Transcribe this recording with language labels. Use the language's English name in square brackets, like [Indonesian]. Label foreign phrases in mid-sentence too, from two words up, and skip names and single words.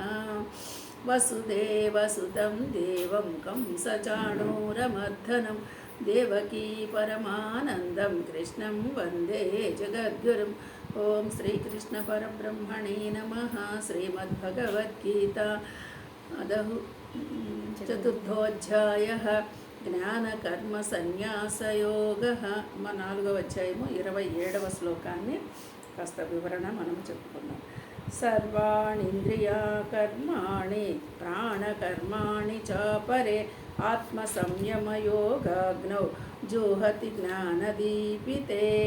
[Sanskrit] वसुदेवसुतं देवं कंसचाणूरमर्दनं देवकी परमानन्दं कृष्णं वन्दे जगद्गुरुम्। ओम श्रीकृष्ण परब्रह्मणे नमः। श्रीमद्भगवद्गीता चतुर्थोऽध्यायः జ్ఞానకర్మసన్యాసయోగः. [Telugu] మా 4వ అధ్యాయము 27వ శ్లోకాన్ని కాస్త వివరణ మనం చెప్పుకున్నాం. [Sanskrit] सर्वाणीन्द्रियकर्माणि प्राणकर्माणि चापरे आत्मसंयमयोगाग्नौ जुह्वति ज्ञानदीपिते.